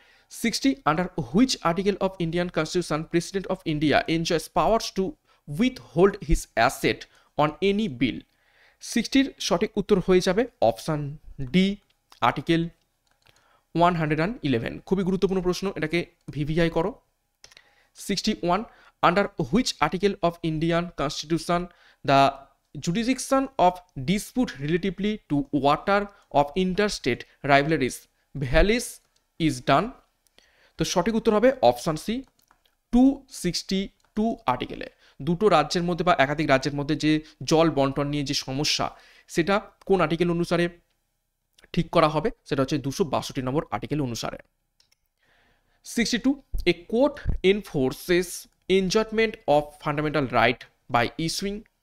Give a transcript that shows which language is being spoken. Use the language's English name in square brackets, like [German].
[English] 60, under which article of Indian constitution president of India enjoys powers to withhold his asset on any bill? [Bangla] 60-র সঠিক উত্তর হয়ে যাবে option D, article 111। খুবই গুরুত্বপূর্ণ প্রশ্ন, এটাকে ভিভিআই করো। [English] 61, under which article of Indian constitution the jurisdiction of dispute relatively to water of interstate rivalries valleys is done? [Bangla] তো সঠিক উত্তর হবে অপশান সি, 262 আর্টিকেলে। দুটো রাজ্যের মধ্যে বা একাধিক রাজ্যের মধ্যে যে জল বন্টন নিয়ে যে সমস্যা, সেটা কোন আর্টিকেল অনুসারে ঠিক করা হবে? সেটা হচ্ছে 262 নম্বর আর্টিকেল অনুসারে। [English] 62, a court enforces enjoyment of fundamental right by issuing?